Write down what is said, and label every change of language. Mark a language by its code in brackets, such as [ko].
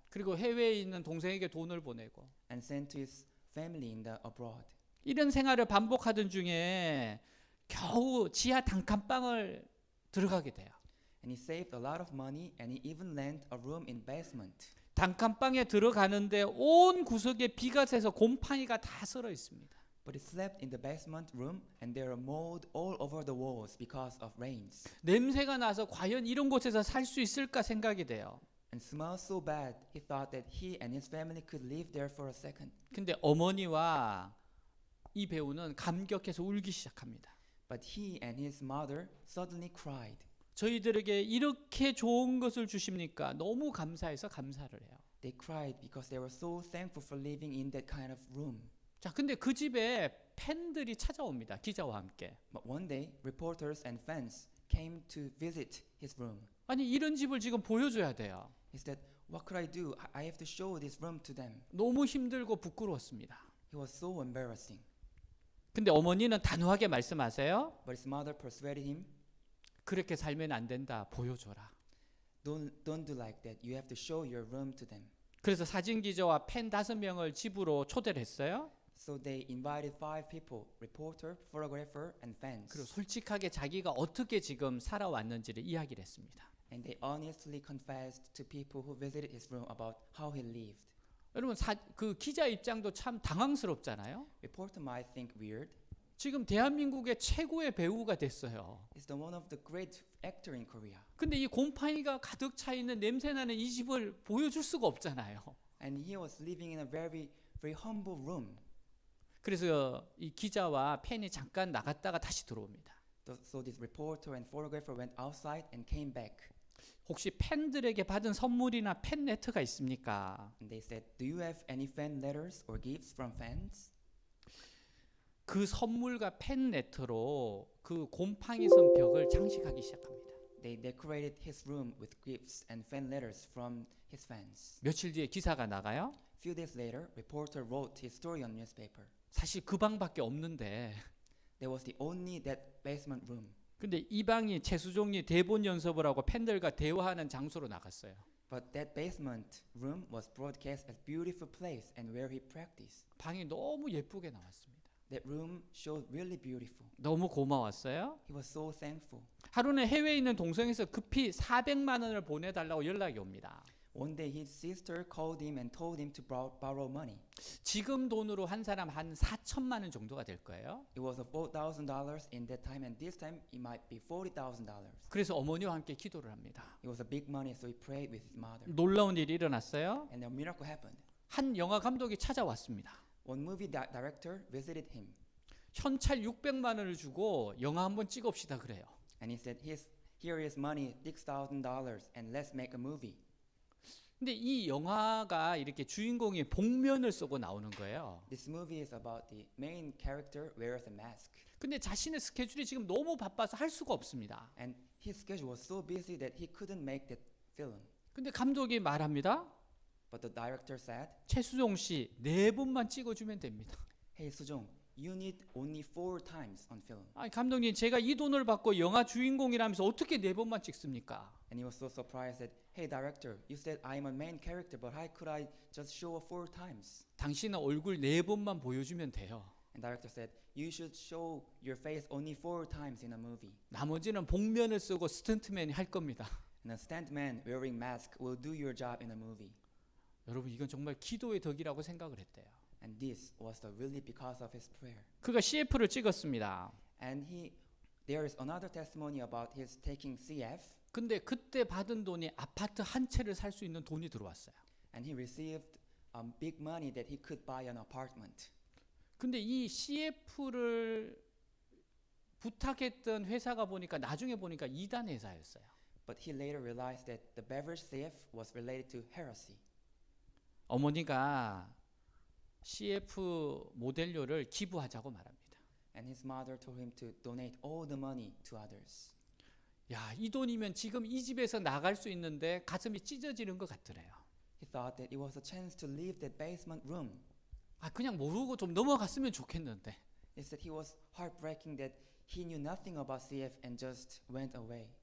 [ko] 그리고 해외에 있는 동생에게 돈을 보내고, [en] And sent to his family in the abroad. [ko] 이런 생활을 반복하던 중에 겨우 지하 단칸방을 들어가게 돼요. [en] And he saved a lot of money and he even lent a room in basement. [ko] 단칸방에 들어가는데 온 구석에 비가 새서 곰팡이가 다 썰어 있습니다. [en] But he slept in the basement room and there are mold all over the walls because of rains. [ko] 냄새가 나서 과연 이런 곳에서 살 수 있을까 생각이 돼요. [en] And smelled so bad, he thought that he and his family could live there for a second. [ko] 근데 어머니와 이 배우는 감격해서 울기 시작합니다. [en] But he and his mother suddenly cried. [ko] 저희들에게 이렇게 좋은 것을 주십니까? 너무 감사해서 감사를 해요. [en] They cried because they were so thankful for living in that kind of room. [ko] 자, 근데 그 집에 팬들이 찾아옵니다. 기자와 함께. [en] But one day, reporters and fans came to visit his room. [ko] 아니, 이런 집을 지금 보여줘야 돼요. [en] He said, "What could I do? I have to show this room to them." [ko] 너무 힘들고 부끄러웠습니다. [en] He was so embarrassing. [ko] 근데 어머니는 단호하게 말씀하세요. [en] But his mother persuaded him, [ko] 그렇게 살면 안 된다. 보여줘라. [en] Don't do like that. You have to show your room to them. [ko] 그래서 사진 기자와 팬 5명을 집으로 초대를 했어요. [en] So they invited 5 people, reporter, photographer, and fans. [ko] 그리고 솔직하게 자기가 어떻게 지금 살아왔는지를 이야기를 했습니다. [en] And they honestly confessed to people who visited his room about how he lived. [ko] 여러분, 그 기자 입장도 참 당황스럽잖아요. [en] Reporter might think weird. [ko] 지금 대한민국의 최고의 배우가 됐어요. [en] He's the one of the great actor in Korea. [ko] 근데 이 곰팡이가 가득 차 있는 냄새나는 이 집을 보여줄 수가 없잖아요. [en] And he was living in a very humble room. [ko] 그래서 이 기자와 팬이 잠깐 나갔다가 다시 들어옵니다. [en] So this reporter and photographer went outside and came back. [ko] 혹시 팬들에게 받은 선물이나 팬 레터가 있습니까? [en] And they said, "Do you have any fan letters or gifts from fans?" [ko] 그 선물과 팬 레터로 그 곰팡이 선 벽을 장식하기 시작합니다. [en] They decorated his room with gifts and fan letters from his fans. [ko] 며칠 뒤에 기사가 나가요. [en] Few days later, reporter wrote his story on newspaper. [ko] 사실 그 방밖에 없는데 [en] There was the only that basement room. [ko] 근데 이 방이 최수종이 대본 연습을 하고 팬들과 대화하는 장소로 나갔어요. [en] But that basement room was broadcast as beautiful place and where he practiced. [ko] 방이 너무 예쁘게 나왔습니다. [en] That room showed really beautiful. [ko] 너무 고마웠어요. [en] He was so thankful. [ko] 하루는 해외에 있는 동성에서 급히 400만 원을 보내달라고 연락이 옵니다. [en] One day his sister called him and told him to borrow money. [ko] 지금 돈으로 한 사람 한 4천만 원 정도가 될 거예요. [en] It was $4,000 in that time, and this time it might be $40,000. [ko] 그래서 어머니와 함께 기도를 합니다. [en] It was a big money, so he prayed with his mother. [ko] 놀라운 일이 일어났어요. [en] And a miracle happened. [ko] 한 영화 감독이 찾아왔습니다. [en] One movie director visited him, [ko] 현찰 600만 원을 주고 영화 한번 찍읍시다 그래요. [en] and he said, "Here is money, $6,000, and let's make a movie." [ko] 근데 이 영화가 이렇게 주인공이 복면을 쓰고 나오는 거예요. [en] This movie is about the main character wears a mask, [ko] 근데 자신의 스케줄이 지금 너무 바빠서 할 수가 없습니다. [en] and his schedule was so busy that he couldn't make that film. [ko] 근데 감독이 말합니다. [en] But the director said, [ko] 최수종 씨 4번만 찍어주면 됩니다. [en] "Hey Sujong, you need only 4 times on film." [ko] 아니 감독님 제가 이 돈을 받고 영화 주인공이라면서 어떻게 4번만 찍습니까? [en] And he was so surprised that, "Hey director, you said I'm a main character, but how could I just show 4 times?" [ko] 당신은 얼굴 4번만 보여주면 돼요. [en] And director said, "You should show your face only 4 times in a movie. [ko] 나머지는 복면을 쓰고 스턴트맨이 할 겁니다. [en] And a stuntman wearing mask will do your job in a movie." [ko] 여러분 이건 정말 기도의 덕이라고 생각을 했대요. [en] And this was really because of his prayer. [ko] 그가 CF를 찍었습니다. [en] And there is another testimony about his taking CF, [ko] 근데 그때 받은 돈이 아파트 한 채를 살 수 있는 돈이 들어왔어요. [en] and he received big money that he could buy an apartment. [ko] 근데 이 CF를 부탁했던 회사가 보니까 나중에 보니까 이단 회사였어요. [en] But he later realized that the beverage CF was related to heresy. [ko] 어머니가 CF 모델료를 기부하자고 말합니다. [en] And his mother told him to donate all the money to others. [ko] 야, 이 돈이면 지금 이 집에서 나갈 수 있는데 가슴이 찢어지는 것 같더래요. [en] He thought that it was a chance to leave that basement room. [ko] 아, 그냥 모르고 좀 넘어갔으면 좋겠는데. [en] He said he was heartbreaking that he knew nothing about CF and just went away.